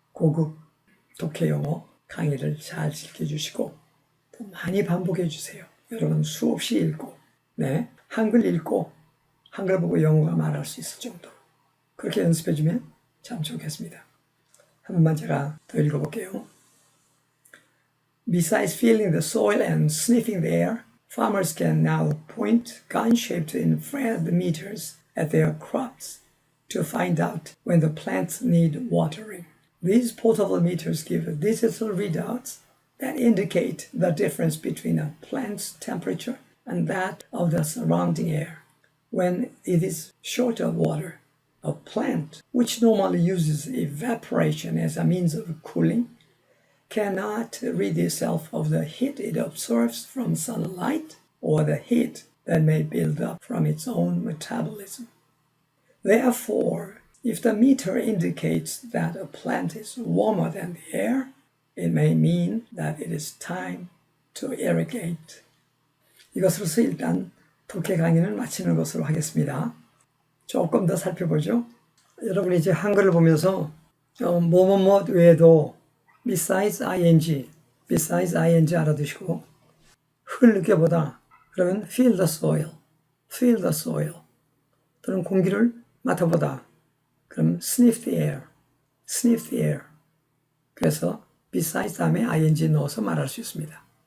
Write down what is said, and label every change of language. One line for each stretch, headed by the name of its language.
Korean: 고급 독해 영어 강의를 잘 즐겨주시고 또 많이 반복해 주세요. 여러분 수없이 읽고, 네, 한글 읽고 한글 보고 영어가 말할 수 있을 정도로 그렇게 연습해주면 참 좋겠습니다. 한 번만 제가 더 읽어볼게요.
English: Besides feeling the soil and sniffing the air, farmers can now point gun-shaped infrared meters at their crops to find out when the plants need watering. These portable meters give digital readouts that indicate the difference between a plant's temperature and that of the surrounding air. When it is short of water, a plant, which normally uses evaporation as a means of cooling, cannot rid itself of the heat it absorbs from sunlight or the heat that may build up from its own metabolism. Therefore, if the meter indicates that a plant is warmer than the air, it may mean that it is time to irrigate.
Korean: 이것으로서 일단 독해 강의는 마치는 것으로 하겠습니다. 조금 더 살펴보죠. 여러분이 이제 한글을 보면서 뭐뭐뭐 외에도
English: besides ing
Korean: 알아두시고 흙을 느껴보다 그러면
English: feel the soil
Korean: 또는 공기를 맡아보다 그럼
English: sniff the air
Korean: 그래서 besides 다음에 ing 넣어서 말할 수 있습니다.